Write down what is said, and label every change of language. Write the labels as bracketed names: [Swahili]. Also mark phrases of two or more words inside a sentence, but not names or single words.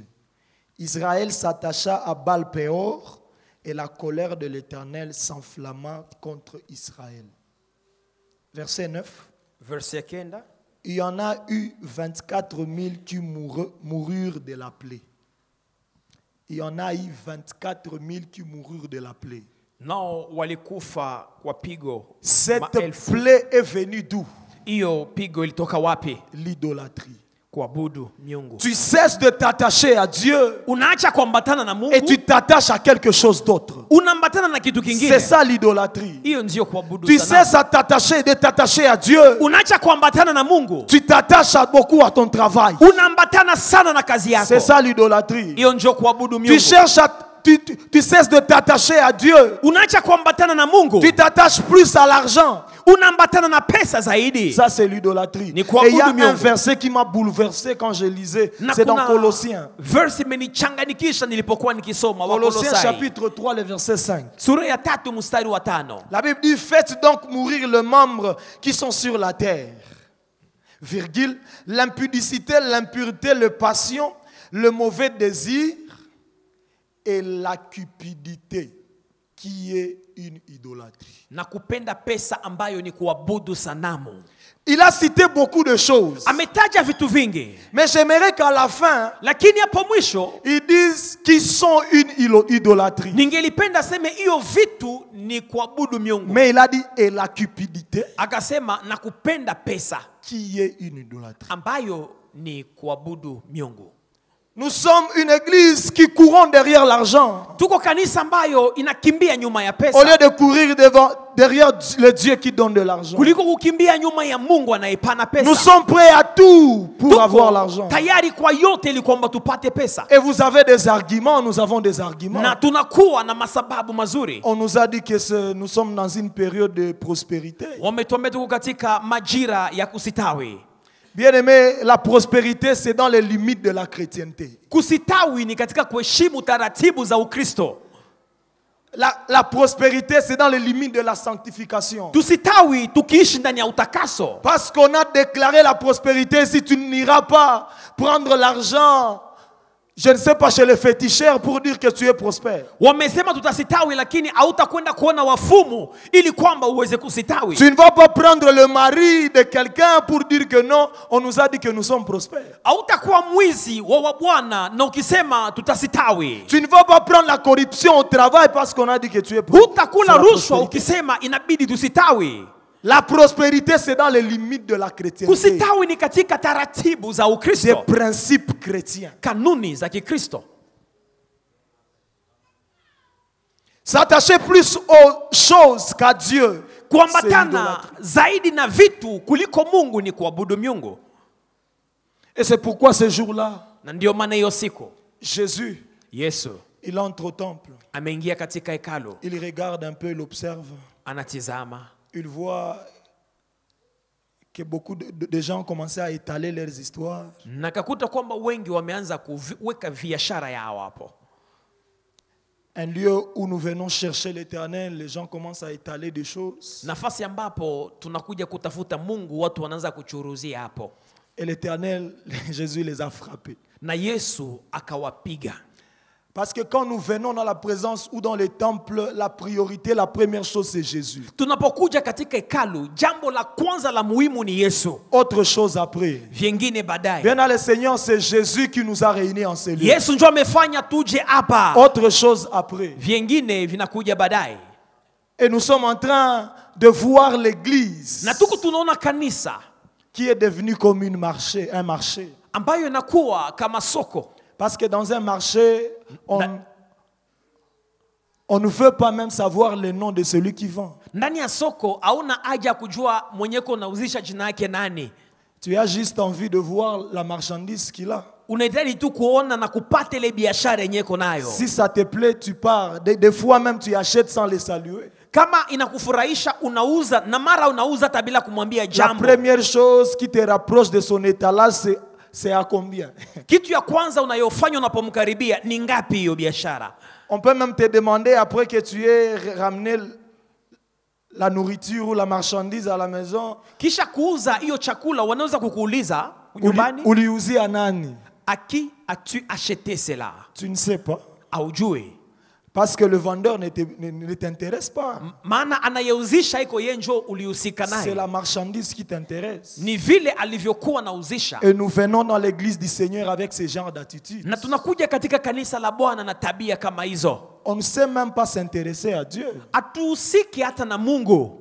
[French] Israël s'attacha à Baal-Péor, et la colère de l'Éternel s'enflamma contre Israël. Verset 9. Verset 9. Il y en a eu 24 000 qui moururent de la plaie. Il y en a eu 24 000 qui moururent de la plaie. [Swahili] Nao walikufa kwa pigo [French] Cette [Swahili] maelfu. [French] plaie est venue d'où? [Swahili] Hiyo pigo ilitoka wapi? [French] L'idolâtrie. [Swahili] Kuabudu miungu. [French] Tu cesses de t'attacher à Dieu [Swahili] Unaacha kuambatana na Mungu, [French] et tu t'attaches à quelque chose d'autre. [Swahili] unaambatana na kitu kingine. [French] C'est ça l'idolâtrie. [Swahili] Hiyo ndio kuabudu [French] Tu [Swahili] sanamu. [French] cesses de t'attacher à Dieu. [Swahili] Unaacha kuambatana na Mungu, [French] Tu t'attaches beaucoup à ton travail. [Swahili] unaambatana sana na kazi yako. [French] C'est ça l'idolâtrie. [Swahili] Hiyo ndio kuabudu [French] Tu [Swahili] miungu. [French] cherches tu cesses de t'attacher à Dieu. [Swahili] Unaacha kuambatana na Mungu, [French] Tu t'attaches plus à l'argent. [Swahili] unaambatana na pesa zaidi. [French] Ça, c'est l'idolâtrie. [Swahili] Ni [French] Et [Swahili] kuabudu [French] il y a [Swahili] miungu. [French] un verset qui m'a bouleversé quand je lisais. [Swahili] Na [French] C'est dans [Swahili] kuna [French] Colossiens. [Swahili] verse imenichanganikisha nilipokuwa nikisoma [French] Colossiens [Swahili] Wakolosai [French] chapitre 3, le verset 5. [Swahili] sura ya 3 mstari wa 5. [French] La Bible dit, faites donc mourir les membres qui sont sur la terre. Virgule, l'impudicité, l'impureté, le passion, le mauvais désir et la cupidité, qui est une idolâtrie. [Swahili] Na kupenda pesa ambayo ni kuabudu sanamu. [French] Il a cité beaucoup de choses. [Swahili] Ametaja vitu vingi, [French] Mais j'aimerais qu'à la fin, [Swahili] lakini hapo mwisho [French] ils disent qu'ils sont une idolâtrie. [Swahili] ningelipenda seme hiyo vitu ni kuabudu miungu. [French] Mais il a dit, et la cupidité, [Swahili] Akasema na kupenda pesa [French] qui est une idolâtrie. [Swahili] ambayo ni kuabudu miungu. [French] Nous sommes une église qui courons derrière l'argent. [Swahili] Tuko kanisa ambayo inakimbia nyuma ya [French] Au [Swahili] pesa [French] lieu de courir derrière le Dieu qui donne de l'argent. [Swahili] kuliko kukimbia nyuma ya Mungu anayepana pesa. [French] Nous sommes prêts à tout pour [Swahili] Tuko [French] avoir l'argent. [Swahili] tayari kwa yote ili kwamba tupate pesa, [French] Et vous avez des arguments, nous avons des arguments. [Swahili] na tunakuwa na masababu mazuri. [French] On nous a dit que nous sommes dans une période de prospérité. [Swahili] Wametuambia tuko katika majira ya kusitawi. [French] Bien aimé, la prospérité, c'est dans les limites de la chrétienté. [Swahili] Kusitawi ni katika kuheshimu taratibu za Ukristo. [French] La prospérité, c'est dans les limites de la sanctification. [Swahili] Tusitawi tukiishi ndani ya utakaso. [French] Parce qu'on a déclaré la prospérité, si tu n'iras pas prendre l'argent Je ne sais pas, chez les féticheurs pour dire que tu es prospère. [Swahili] Wamesema tutasitawi, lakini hautakwenda kuona wafumu ili kwamba uweze kusitawi. [French] Tu ne vas pas prendre le mari de quelqu'un pour dire que non, on nous a dit que nous sommes prospères. [Swahili] Hautakuwa mwizi wa bwana na ukisema tutasitawi. [French] Tu ne vas pas prendre la corruption au travail parce qu'on a dit que tu es prospère. [Swahili] Hutakula rushwa ukisema inabidi tusitawi. [French] La prospérité, c'est dans les limites de la chrétienté. [Swahili] Kusitawi ni katika taratibu za [French] Des [Swahili] Ukristo, [French] principes chrétiens. [Swahili] kanuni za Kikristo. [French] S'attacher plus aux choses qu'à Dieu. C'est [Swahili] Kuambatana [French] idolâtrie. [Swahili] zaidi na vitu kuliko Mungu ni kuabudu miungu. [French] Et c'est pourquoi ce jour-là, [Swahili] Na ndio maana hiyo siku [French] Jésus, [Swahili] Yesu [French] il entre au temple. [Swahili] ameingia katika hekalu, [French] Il regarde un peu, il observe. [Swahili] anatizama, [French] Il voit que beaucoup de gens ont commencé à étaler leurs histoires. [Swahili] na kakuta kwamba wengi wameanza kuweka biashara yao hapo. [French] Un lieu où nous venons chercher l'Éternel, les gens commencent à étaler des choses. [Swahili] Nafasi ambapo tunakuja kutafuta Mungu, watu wanaanza kuchuruzia hapo. [French] Et l'Éternel, Jésus les a frappés. [Swahili] Na Yesu akawapiga. [French] Parce que quand nous venons dans la présence ou dans les temples, la priorité, la première chose, c'est Jésus. [Swahili] Tunapokuja katika hekalu, jambo la kwanza la muhimu ni Yesu. [French] Autre chose après. [Swahili] Vingine baadaye. [French] Bien dans le Seigneur, c'est Jésus qui nous a réunis en ces lieux. [Swahili] Yesu ndio amefanya tuje hapa. [French] Autre chose après. [Swahili] Vingine vinakuja baadaye. [French] Et nous sommes en train de voir l'église [Swahili] Na tuko tunaona kanisa [French] qui est devenue comme un marché. [Swahili] ambayo inakuwa kama soko. [French] Parce que dans un marché, on ne veut pas même savoir le nom de celui qui vend. [Swahili] Ndani ya soko hauna haja kujua mwenyeko unauzisha jina yake nani. [French] Tu as juste envie de voir la marchandise qu'il a. [Swahili] Unahitaji tu kuona na kupata ile biashara yenyewe nayo. [French] Si ça te plaît, tu pars. Des fois même, tu achètes sans les saluer. [Swahili] Kama inakufurahisha unauza, na mara unauza hata bila kumwambia [French] La [Swahili] jambo. [French] première chose qui te rapproche de son étalage, c'est à combien? [Swahili] Kitu ya kwanza unayofanya unapomkaribia ni ngapi hiyo biashara? [French] On peut même te demander, après que tu aies ramené la nourriture ou la marchandise à la maison, [Swahili] Kisha kuuza hiyo chakula wanaweza kukuuliza nyumbani, uliuzia nani? [French] à qui as-tu acheté cela? Tu ne sais pas. [Swahili] Haujui. [French] Parce que le vendeur ne t'intéresse pas. [Swahili] Maana anayeuzisha iko yeye ndio ulihusika [French] C'est [Swahili] naye. [French] la marchandise qui t'intéresse. [Swahili] Ni vile alivyokuwa nauzisha. [French] Et nous venons dans l'église du Seigneur avec ce genre d'attitude. [Swahili] Na tunakuja katika kanisa la Bwana na tabia kama hizo. [French] On ne sait même pas s'intéresser à Dieu. [Swahili] Hatuhusiki hata na Mungu.